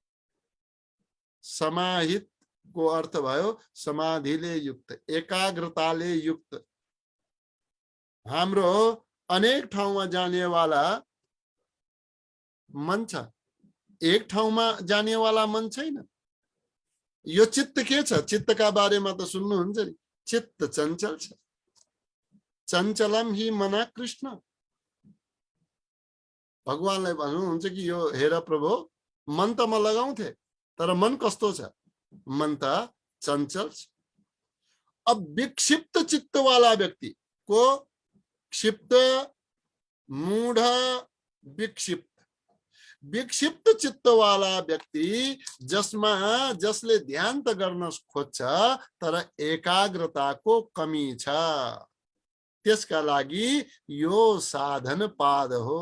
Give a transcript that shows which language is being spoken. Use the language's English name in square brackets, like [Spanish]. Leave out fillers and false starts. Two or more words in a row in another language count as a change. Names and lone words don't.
[Nepali] समाहित को अर्थ भयो समाधिले युक्त, एकाग्रताले युक्त। हाम्रो अनेक ठाउँमा जानेवाला मन छ, एक ठाउँमा जानेवाला मन छैन। यो चित्त के छ? चित्तका बारेमा त सुन्नुहुन्छ नि, चित्त चञ्चल छ। [Sanskrit] चञ्चलम हि मना कृष्ण। [Nepali] भगवानलाई भन्नुहुन्छ कि यो हेर प्रभु, मन त म लगाउँथे, तर मन कस्तो छ? मन त चञ्चल छ। अब विक्षिप्त चित्तवाला व्यक्ति को, क्षिप्त, मूढ, विक्षिप्त, विक्षिप्त चित्तवाला व्यक्ति जसले ध्यान त गर्न खोज्छ तर एकाग्रताको कमी छ, त्यसका लागि यो साधन पाद हो।